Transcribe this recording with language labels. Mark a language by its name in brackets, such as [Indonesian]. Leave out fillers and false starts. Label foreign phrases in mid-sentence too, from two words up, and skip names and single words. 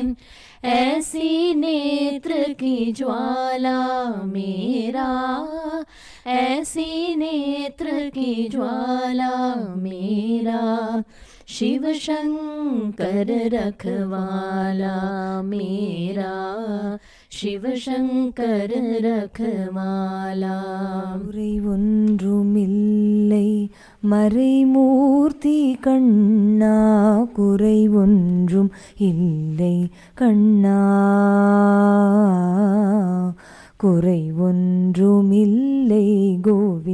[Hindi] ऐसी नेत्र की ज्वाला मेरा, ऐसी नेत्र की ज्वाला मेरा। शिव शंकर रखवाला मेरा, शिव शंकर रखवाला। [Tamil] குறை ஒன்றுமில்லை மறைமூர்த்தி கண்ணா, குறை ஒன்றும் இல்லை கண்ணா, குறை ஒன்றுமில்லை கோ